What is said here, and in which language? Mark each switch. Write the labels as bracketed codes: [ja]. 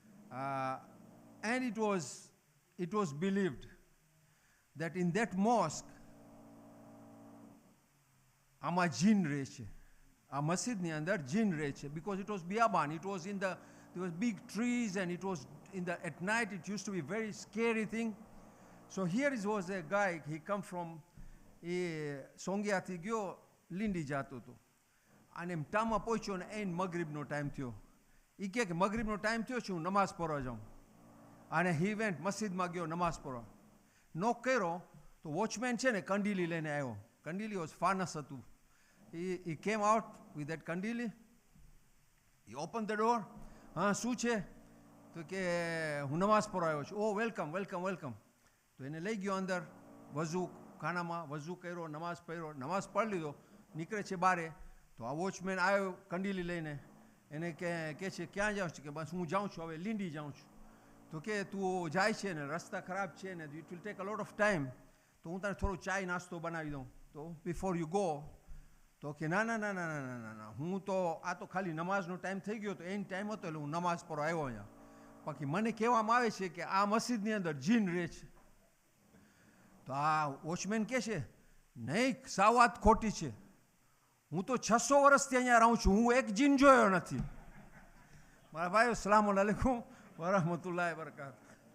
[en] And it was believed that in that mosque, ama jinn [gu] રહે છે. આ મસ્જિદની અંદર jinn રહે છે, [en] because it was biyaban, there was big trees, and it was at night it used to be very scary thing. So here was a guy, he come from [gu] Songyaથી ગયો લીંડી જાતો હતો, અને મટામાં પહોંચ્યો ને એન મગરીબનો ટાઈમ થયો. એ કહે કે મગરીબનો ટાઈમ થયો છે, હું નમાઝ પઢવા જાઉં. અને [en] he went [gu] મસ્જિદમાં ગયો નમાઝ પઢવા. નોક કર્યો તો વોચમેન છે ને કંડીલી લઈને આવ્યો. કંડીલી was ફાનસ હતું. [en] He came out with that કંડીલી. He opened the door. [gu] હા શું છે? તો કે હું નમાઝ પઢવા આવ્યો છું. [en] ઓ વેલકમ. [gu] તો એને લઈ ગયો અંદર, વઝુ ખાનામાં વઝુ કર્યો, નમાઝ પઢ્યો, નમાઝ પઢી લીધો, નીકળે છે બારે. તો આ વોચમેન આવ્યો કંડીલી લઈને, એને કહે છે ક્યાં જાઉં છું? કે બસ હું જાઉં છું, હવે લીંડી જાઉં છું. તો કે તું જાય છે ને રસ્તા ખરાબ છે ને, [en] it will take a lot of time, [gu] તો હું તને થોડો ચાય નાસ્તો બનાવી દઉં. તો [en] before you go, [gu] તો કે ના, હું તો આ તો ખાલી નમાઝનો ટાઈમ થઈ ગયો, તો એનો ટાઈમ હતો એટલે હું નમાઝ પર આવ્યો અહીંયા. બાકી મને કહેવામાં આવે છે કે આ મસ્જિદની અંદર જીન રહે છે. તો આ વોચમેન કહે છે, નહીં, સાવ વાત ખોટી છે. હું તો 600 વર્ષથી અહીંયા રહું છું, હું એક જીન જોયો નથી. [ur] بھائی السلام علیکم ورحمۃ اللہ وبرکاتہ.